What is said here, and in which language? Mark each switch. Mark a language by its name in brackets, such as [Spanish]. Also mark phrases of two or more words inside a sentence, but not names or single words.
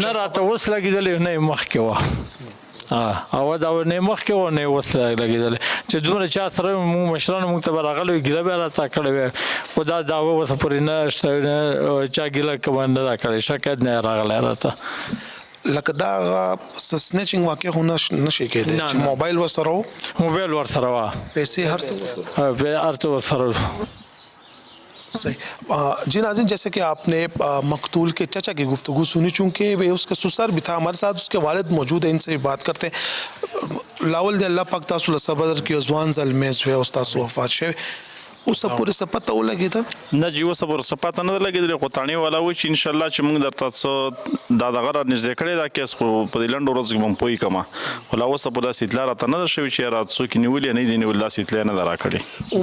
[Pashto] نه راته اوس لګېدلی نه مخکې وه. او دا نه مخکې و نه اوس لګېدلی چې دومره چا سره موږ مشرانو موږ ته به راغلی وي ګیله به یې راته کړې وی. خو دا دعوه اوسه پورې نه شته چا ګیله کومه نه ده کړې, شکایت نه راغلی راته. لکه دا سنیچنګ واقع خو نشي کېدی چې موبایل ورسره و؟ موبایل ورسره وه, پیسې هر څه ورسره. صحیح. [Urdu] جی ناظرین, جیسے کہ آپ نے مقتول کے چچا کی گفتگو سنی, چونکہ اس کا سسر بھی تھا ہمارے ساتھ, اس کے والد موجود ہیں, ان سے بھی بات کرتے ہیں. [Pashto] لاول دے اللہ پاک تاسو له صبر کی ځوان زلمی زوی او تاسو وفات شوی, اوسه پورې څه پته ولګېده؟ نه جی اوسه پورې څه پته نه ده لګېدلې, خو تاڼې والا وایي چې انشاءالله چې موږ درته څه دا دغه را نږدې کړی دا کیس, خو په دې لنډو ورځو کې به م پوه کړم. خو لا اوسه پورې داسې اطلاع راته نه ده شوې چې یاره څوک یې نیولي یا نه دي نیولي, داسې اطلاع نه ده راکړې.